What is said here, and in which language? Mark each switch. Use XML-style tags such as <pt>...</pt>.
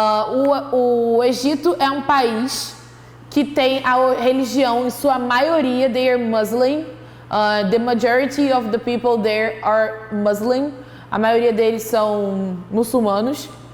<pt>O Egito é um país que tem a religião, em sua maioria,</pt> <en>they are Muslim. The majority of the people there are Muslim.</en> <pt>A maioria deles são muçulmanos.</pt>